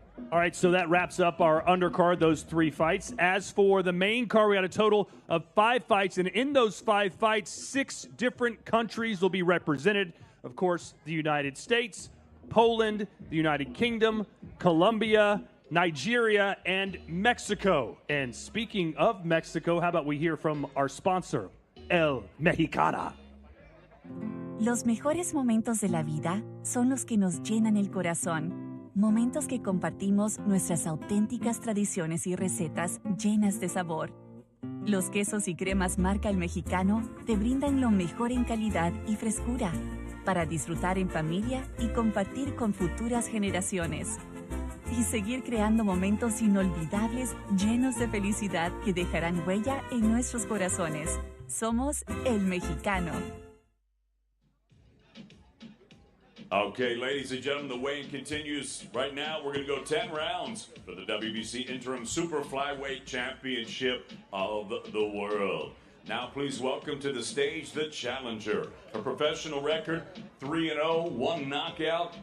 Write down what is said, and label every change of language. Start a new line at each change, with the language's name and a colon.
English: All right, so that wraps up our undercard, those 3 fights. As for the main card, we had a total of 5 fights, and in those 5 fights, 6 different countries will be represented. Of course, the United States, Poland, the United Kingdom, Colombia, Nigeria, and Mexico. And speaking of Mexico, how about we hear from our sponsor, El Mexicana.
Spanish: Los mejores momentos de la vida son los que nos llenan el corazón. Momentos que compartimos nuestras auténticas tradiciones y recetas llenas de sabor. Los quesos y cremas marca El Mexicano te brindan lo mejor en calidad y frescura para disfrutar en familia y compartir con futuras generaciones. Y seguir creando momentos inolvidables llenos de felicidad que dejarán huella en nuestros corazones. Somos El Mexicano.
English: Okay, ladies and gentlemen, the weigh-in continues. Right now, we're going to go 10 rounds for the WBC Interim Super Flyweight Championship of the World. Now, please welcome to the stage the challenger. A professional record, 3-0, 1 knockout.